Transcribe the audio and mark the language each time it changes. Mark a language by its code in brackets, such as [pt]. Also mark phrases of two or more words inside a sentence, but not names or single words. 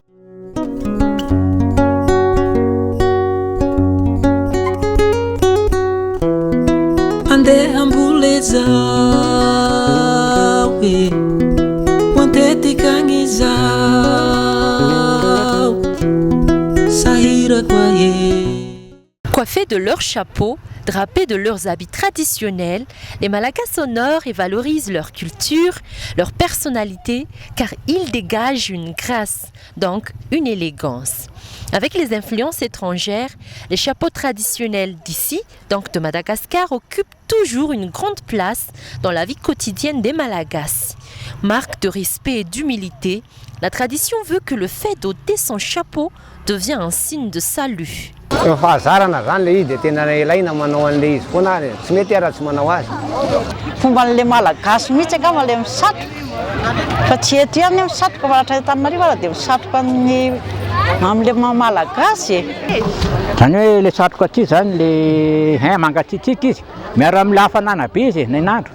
[fr] Amboleza we wantetikany zao sahira kwaye. Coiffés de leurs chapeaux, drapés de leurs habits traditionnels, les Malagas honorent et valorisent leur culture, leur personnalité, car ils dégagent une grâce, donc une élégance. Avec les influences étrangères, les chapeaux traditionnels d'ici, donc de Madagascar, occupent toujours une grande place dans la vie quotidienne des Malagasy. Marque de respect et d'humilité, la tradition veut que le fait d'ôter son chapeau devient un signe de salut. [mg] Fahazarana zany le izy dia tena ilaina manao an'ilay izy foana tsy mety raha tsy manao azy. Fomba n'ilay malagasy mihitsy angamba ilay misatroka fa tsy eto ihany misatroka fa raha Antananarivo ara dia misatroka amin'ilay malagasy. Zany hoe le satroka ty zany le mangatsiatsiaka izy miaro amin'ny hafanana be izy ny andro.